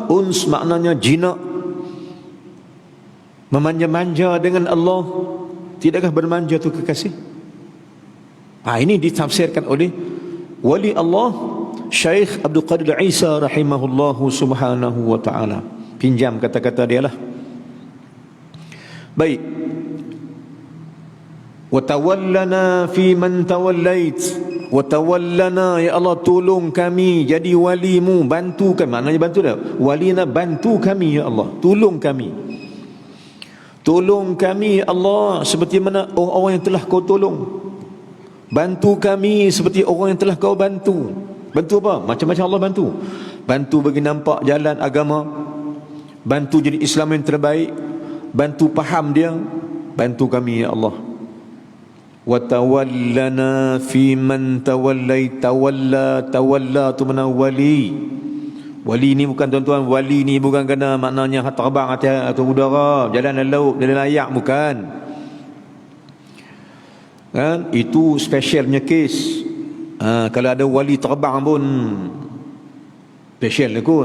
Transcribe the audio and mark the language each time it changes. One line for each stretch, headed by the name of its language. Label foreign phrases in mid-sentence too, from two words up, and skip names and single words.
Malay: Uns maknanya jinak, memanja-manja dengan Allah. Tidakkah bermanja tu kekasih? Ini ditafsirkan oleh wali Allah Syekh Abdul Qadir Isa
Arabic: رحمه الله سبحانه وتعالى.
Malay: Pinjam kata-kata dia lah. Baik.
Arabic: وتولنا فيمن توليت. وتولنا,
Malay: ya Allah tolong kami jadi walimu, bantu kami. Maknanya bantu dah. Walina, bantu kami ya Allah, tolong kami. Tolong kami ya Allah seperti mana orang-orang yang telah kau tolong. Bantu kami seperti orang yang telah kau bantu. Bantu apa? Macam-macam Allah bantu. Bantu bagi nampak jalan agama, bantu jadi Islam yang terbaik, bantu faham dia. Bantu kami ya Allah.
Arabic: وتولنا فيمن توليت.
Malay: Tawalla tu mana wali. Wali ni bukan, tuan-tuan, wali ni bukan kena maknanya terbang atau udara, jalan laut, jalan layak, bukan. Kan? Itu specialnya kes. Kalau ada wali terbang pun special lah kot.